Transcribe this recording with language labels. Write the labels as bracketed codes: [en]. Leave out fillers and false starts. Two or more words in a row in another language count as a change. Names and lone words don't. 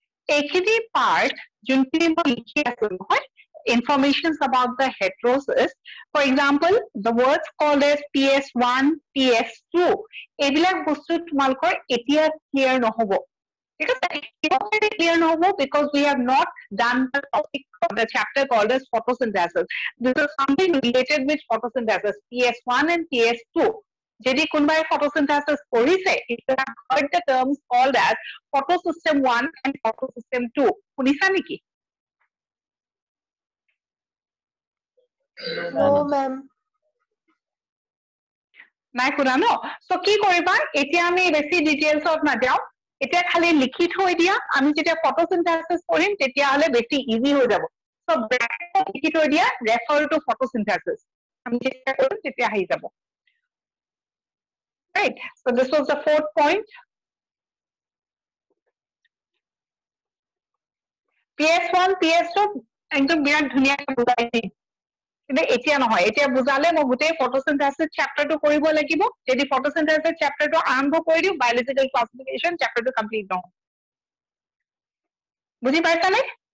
[as] এইখিনি part যোনখিনি মই লিখি আছো নহয়, [en] informations about the heterosis. For example, the words called as PS1, PS2, [as] এইবিলাক বস্তু তোমালোকৰ এতিয়া clear নহব। ঠিক আছে? [en] Clear নহব because we have not done the topic of the chapter called as photosynthesis. This is something related with photosynthesis, PS1 and PS2. [as] যদি কোনোবাই photosynthesis পঢ়িছে, [en] if you have heard the terms called as photosystem 1 and photosystem 2, [as] শুনিছা নেকি? [en] No, ma'am. [as] নাই শুনা ন? So কি কৰিবা, এতিয়া আমি বেছি ডিটেইলছত নাযাওঁ, এতিয়া খালি লিখি থৈ দিয়া, আমি যেতিয়া photosynthesis কৰিম তেতিয়াহলে বেছি ইজি হৈ যাব। [en] So bracket [as] লিখি থৈ দিয়া, [en] refer to photosynthesis, [as] আমি যেতিয়া কৰিম তেতিয়া আহি যাব। [en] Right, so this was the fourth point. [as] PS1, PS2 একদম বিৰাট ধুনীয়াকৈ বুজাই দিম, কিন্তু এতিয়া নহয়, এতিয়া বুজালে মই গোটেই [en] photosynthesis chapterটো [as] কৰিব লাগিব। যদি [en] photosynthesis chapterটো [as] আৰম্ভ কৰি দিওঁ, [en] biological classification chapterটো complete নহয়। [as] বুজি পাইছানে?